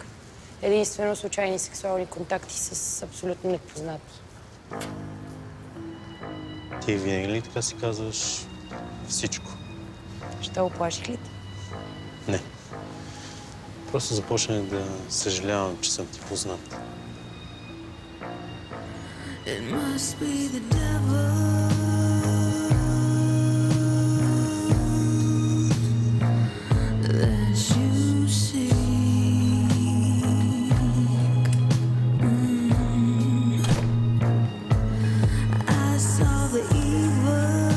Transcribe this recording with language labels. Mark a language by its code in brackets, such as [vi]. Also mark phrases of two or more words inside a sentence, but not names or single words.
[bg] Единствено случайни сексуални контакти с абсолютно непознати. Ти винаги ли така си казваш всичко? Що, оплаших ли те? Не. Просто започнах да съжалявам, че съм ти познат. [en] It must be the devil that you see. I saw the evil.